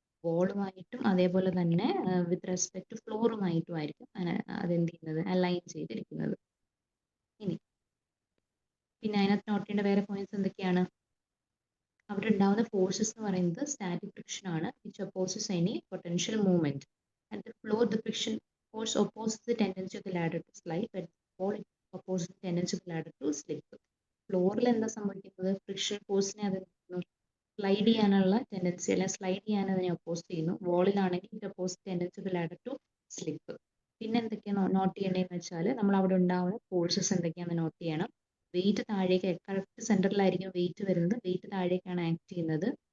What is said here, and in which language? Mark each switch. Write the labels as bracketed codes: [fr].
[ml] വോളുമായിട്ടും അതേപോലെ തന്നെ [en] with respect to [ml] ഫ്ലോറുമായിട്ടും ആയിരിക്കും അതെന്ത് ചെയ്യുന്നത്? അലൈൻ ചെയ്തിരിക്കുന്നത്. പിന്നെ അതിനകത്ത് നോട്ട് ചെയ്യേണ്ട വേറെ പോയിന്റ്സ് എന്തൊക്കെയാണ്? അവിടെ ഉണ്ടാവുന്ന ഫോഴ്സസ് എന്ന് പറയുന്നത് സ്റ്റാറ്റിക് ഫ്രിക്ഷൻ ആണ്, [en] Which opposes any potential movement. At the floor the friction force opposes the tendency of the ladder to slide, but ball opposes the tendency of the ladder to slip. [ml] ഫ്ലോറിൽ എന്താ സംഭവിക്കുന്നത്? Friction ഫോഴ്സിനെ അത് slide ചെയ്യാനുള്ള tendency അല്ലെങ്കിൽ slide ചെയ്യാൻ അതിനെ oppose ചെയ്യുന്നു. വോളിലാണെങ്കിൽ [en] It oppose tendency of the ladder to slip. [ml] പിന്നെ എന്തൊക്കെയാണ് നോട്ട് ചെയ്യേണ്ടതെന്ന് വെച്ചാൽ നമ്മൾ അവിടെ ഉണ്ടാവുന്ന ഫോഴ്സസ് എന്തൊക്കെയാണെന്ന് നോട്ട് ചെയ്യണം. വെയിറ്റ് താഴേക്ക് കറക്റ്റ് സെൻറ്ററിലായിരിക്കും വെയിറ്റ് വരുന്നത്. വെയിറ്റ് താഴേക്കാണ് ആക്ട് ചെയ്യുന്നത്.